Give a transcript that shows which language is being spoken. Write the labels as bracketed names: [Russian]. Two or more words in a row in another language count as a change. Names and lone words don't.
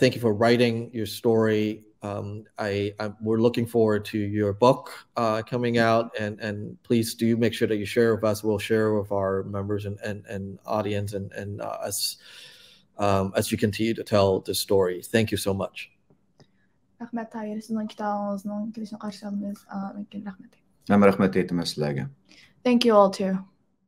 [English] Thank you for writing your story. We're looking forward to your book coming out, and please do make sure that you share with us. We'll share with our members and audience and us as you continue to tell the story. Thank you so much. [Uzbek] Rahmat Tahir, sizning kitobingizning kelishini qarshi olamiz. Rahmat aytaman sizlarga. [English] Thank you all too.